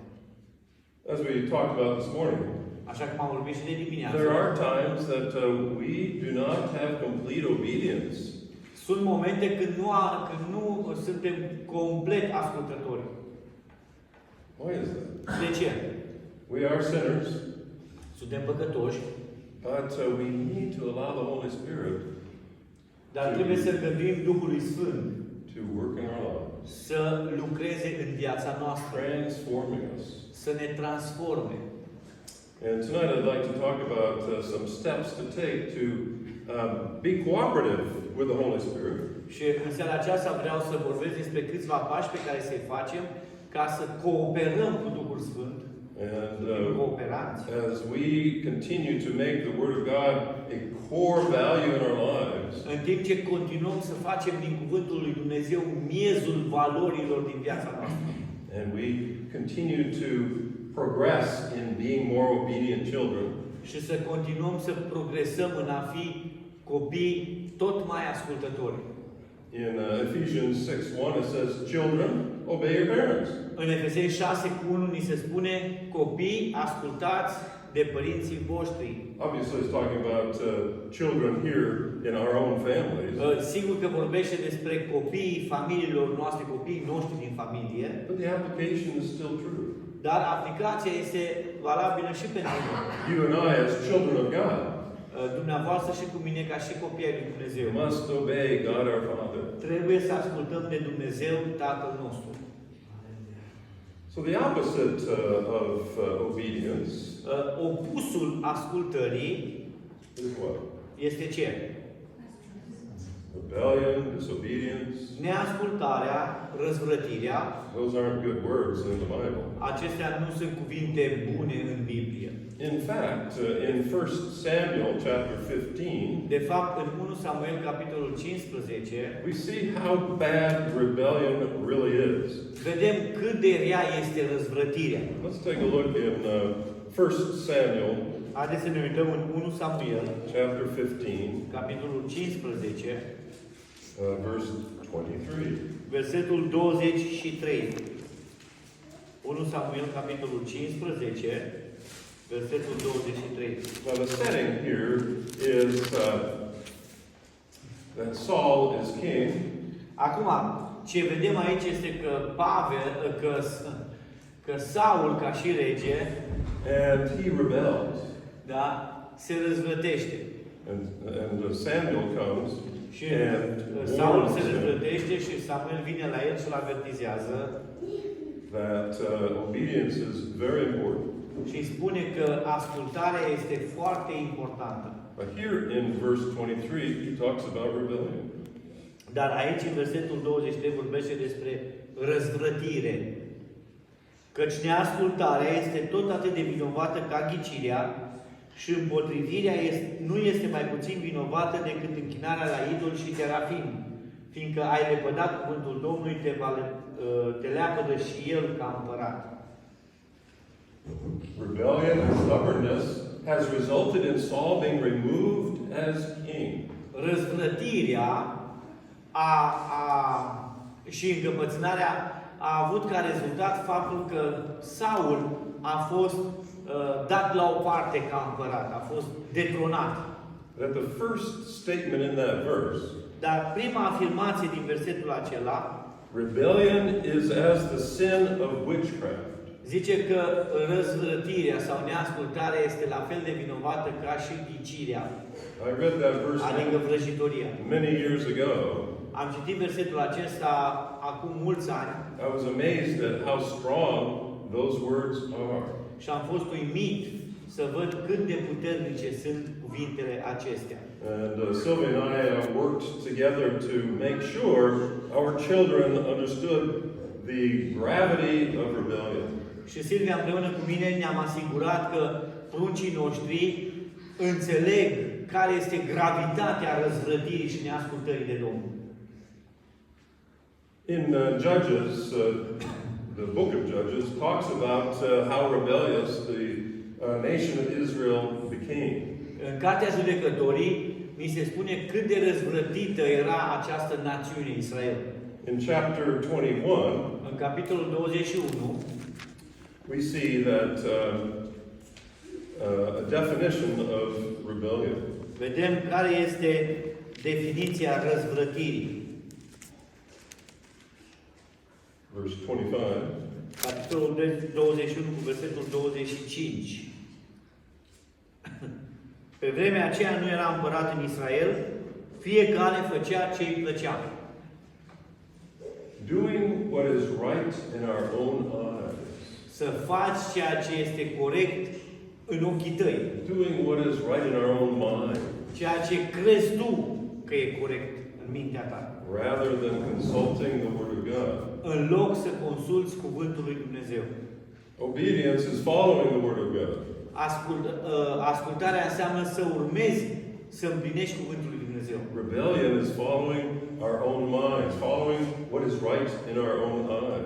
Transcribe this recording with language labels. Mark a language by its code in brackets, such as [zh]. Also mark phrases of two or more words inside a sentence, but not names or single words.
[en] As we talked about this morning, [ro] Așa cum am vorbit și de dimineață. [en] there are times that we do not have complete obedience. [ro] Sunt momente când nu suntem complet ascultători. [en] Why is that? [ro] De ce? [en] We are sinners, [ro] Suntem păcătoși, [en] but we need to allow the Holy Spirit [ro] dar trebuie să gândim Duhului Sfânt [en] to work in our lives, [ro] să lucreze în viața noastră, [en] transforming us. [ro] să ne transforme. [en] And tonight I'd like to talk about some steps to take to be cooperative with the Holy Spirit. [ro] Și în seara aceasta vreau să vorbesc despre câțiva pași pe care să-i facem ca să cooperăm cu Duhul Sfânt, [en] And [ro] cooperanți. [en] as we continue to make the Word of God a core value in our lives, [ro] În timp ce continuăm să facem din Cuvântul lui Dumnezeu miezul valorilor din viața noastră. [en] and we continue to progress in being more obedient children, [ro] Și să continuăm să progresăm în a fi copii tot mai ascultători. [en] in Ephesians 6:1 it says, "Children, obey your parents." [ro] În Efeseni 6:1 ni se spune, copii, ascultați de părinții voștri. [en] Obviously, it's talking about children here in our own families, [ro] Sigur că vorbește despre copiii familiilor noastre, copiii noștri din familie, [en] but the application is still true. [ro] dar aplicația este valabilă și pentru noi. [en] You and I, as children of God, [ro] Dumneavoastră și cu mine ca și copii ai lui Dumnezeu. [en] must obey God our Father. [ro] Trebuie să ascultăm de Dumnezeu Tatăl nostru. [en] So the opposite of obedience [ro] Opusul ascultării [en] is what? [ro] este ce? [en] Rebellion, disobedience. [ro] Neascultarea, răzvrătirea. [en] Those aren't good words in the Bible. [ro] Acestea nu sunt cuvinte bune în Biblie. [en] In fact, in 1 Samuel chapter 15, [ro] De fapt, în 1 Samuel, capitolul 15, [en] we see how bad rebellion really is. [ro] vedem cât de rea este răzvrătirea. [en] Let's take a look in 1 Samuel [ro] Haideți să ne uităm în 1 Samuel, [en] chapter 15, [ro] capitolul 15, [en] verse 23. [ro] versetul 23. 1 Samuel, capitolul 15, Versetul 23. [en] Now the setting here is that Saul is king, [ro] Acum, ce vedem aici este că că Saul, ca și rege, [en] and he rebels. [ro] da, se răzvrătește. [en] And Samuel comes [ro] Și [en] and Saul warns [ro] se [en] him [ro] răzvrătește și Samuel vine la el și îl avertizează [en] that obedience is very important. [ro] și îi spune că ascultarea este foarte importantă. [en] But here in verse 23, he talks about rebellion. [ro] Dar aici, în versetul 23, vorbește despre răzvrătire. Căci neascultarea este tot atât de vinovată ca ghicirea și împotrivirea nu este mai puțin vinovată decât închinarea la idol și terafim. Fiindcă ai lepădat cuvântul Domnului, te leapădă și El ca împărat. [en] Rebellion and stubbornness has resulted in Saul being removed as king. [ro] Răzvrătirea și încăpățânarea a avut ca rezultat faptul că Saul a fost dat la o parte ca împărat, a fost detronat. [en] That the first statement in that verse, [ro] Dar prima afirmație din versetul acela [en] rebellion is as the sin of witchcraft. [ro] zice că răzvrătirea sau neascultarea este la fel de vinovată ca și ghicirea, [en] I read that verse [ro] adică vrăjitoria. [en] many years ago. [ro] Am citit versetul acesta acum mulți ani [en] I was amazed at how strong those words are. [ro] și am fost uimit să văd cât de puternice sunt cuvintele acestea. [en] And Sylvia and I worked together to make sure our children understood the gravity of rebellion. [ro] Și Silvia împreună cu mine ne-am asigurat că pruncii noștri înțeleg care este gravitatea răzvrătirii și neascultării de Domnul. [en] In Judges, the book of Judges talks about how rebellious the nation of Israel became. [ro] În Cartea Judecătorii ni se spune cât de răzvrătită era această națiune Israel. [en] In chapter 21, [ro] În capitolul 21 [en] we see that a definition of rebellion. [ro] vedem care este definiția răzvrătirii. [en] Verse 25. [ro] Capitolul 21 cu versetul 25. Pe vremea aceea nu era împărat în Israel, fiecare făcea ce îi plăcea. [en] Doing what is right in our own eyes. [ro] Să faci ceea ce este corect în ochii tăi. [en] Doing what is right in our own mind. [ro] Ceea ce crezi tu că e corect în mintea ta. [en] Rather than consulting the Word of God. [ro] În loc să consulți cuvântul lui Dumnezeu. [en] Obedience is following the Word of God. [ro] Ascultarea înseamnă să urmezi, să împlinești cuvântul lui Dumnezeu. [en] Rebellion is following our own minds, following what is right in our own eyes.